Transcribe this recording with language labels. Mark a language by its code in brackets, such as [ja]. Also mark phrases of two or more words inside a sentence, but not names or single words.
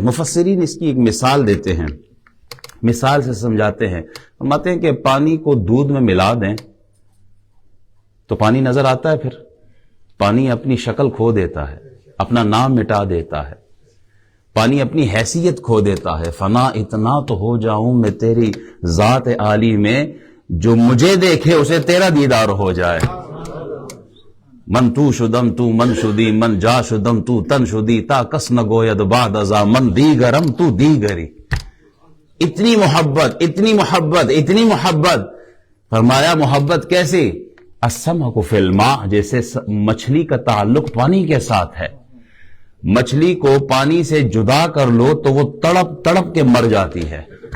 [ur] مفسرین اس کی ایک مثال دیتے ہیں، مثال سے سمجھاتے ہیں، فرماتے ہیں کہ پانی کو دودھ میں ملا دیں تو پانی نظر آتا ہے، پھر پانی اپنی شکل کھو دیتا ہے، اپنا نام مٹا دیتا ہے، پانی اپنی حیثیت کھو دیتا ہے۔ فنا اتنا تو ہو جاؤں میں تیری ذات عالی میں جو مجھے دیکھے اسے تیرا دیدار ہو جائے. [fa] من تو شدم تو من شدی من جا شدم تو تن شدی تا کس نہ گوید بعد ازا من دیگرم تو دیگری. [ur] اتنی محبت اتنی محبت اتنی محبت. فرمایا محبت کیسی؟ [ar] السمک فی الماء، [ur] جیسے مچھلی کا تعلق پانی کے ساتھ ہے. مچھلی کو پانی سے جدا کر لو تو وہ تڑپ تڑپ کے مر جاتی ہے.